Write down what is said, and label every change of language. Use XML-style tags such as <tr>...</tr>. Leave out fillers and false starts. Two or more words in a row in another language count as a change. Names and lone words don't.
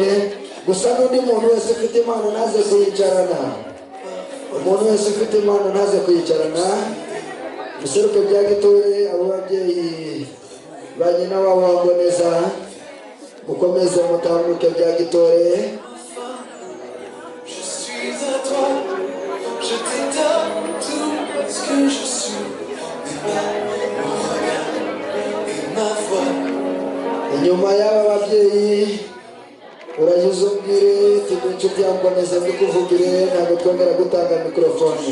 <rw>Gusa n'undi muntu wese ufite impano naze kuyicarana, umuntu wese ufite impano naze kuyicarana, museruke bya Gitore. Abo babyeyi ba nyina wabo wa Mboneza mukomeze mutambuke bya Gitore.</rw> <fr>Je te donne tout ce que je suis. Mon regard et ma voix.</fr> <rw>Inyuma y'aba babyeyi uragize umbwire tuzi inshuti ya Mboneza mbikuvugire, ntabwo twongera gutanga mikorofone.</rw>